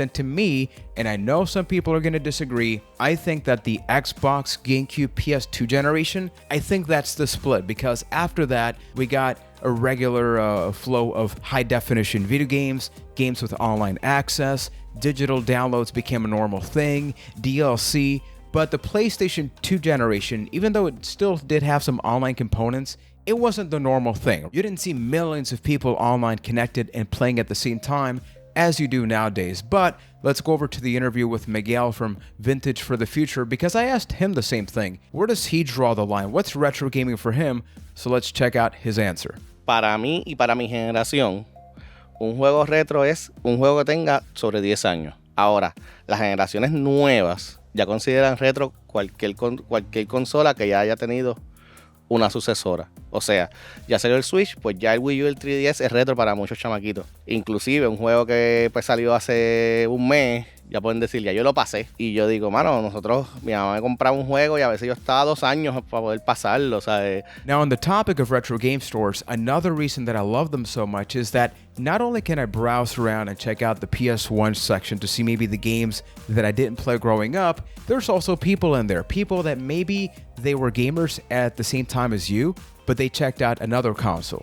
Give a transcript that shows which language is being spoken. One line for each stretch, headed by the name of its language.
English: And to me, and I know some people are going to disagree, I think that the Xbox, GameCube, PS2 generation, I think that's the split, because after that, we got a regular flow of high definition video games, games with online access, digital downloads became a normal thing, DLC, but the PlayStation 2 generation, even though it still did have some online components, it wasn't the normal thing. You didn't see millions of people online connected and playing at the same time as you do nowadays. But let's go over to the interview with Miguel from Vintage for the Future, because I asked him the same thing. Where does he draw the line? What's retro gaming for him? So let's check out his answer.
Spanish: Para mí y para mi generación, un juego retro es un juego que tenga sobre 10 años. Ahora, las generaciones nuevas ya consideran retro cualquier consola que ya haya tenido una sucesora. O sea, ya salió el Switch, pues ya el Wii U y el 3DS es retro para muchos chamaquitos. Inclusive un juego que pues salió hace un mes, ya pueden decir, ya yo lo pasé. Y yo digo, mano, mi mamá me compraba un juego y a veces yo estaba 2 años para poder pasarlo, ¿sabes?
English: Now, on the topic of retro game stores, another reason that I love them so much is that not only can I browse around and check out the PS1 section to see maybe the games that I didn't play growing up, there's also people in there, people that maybe they were gamers at the same time as you, but they checked out another console.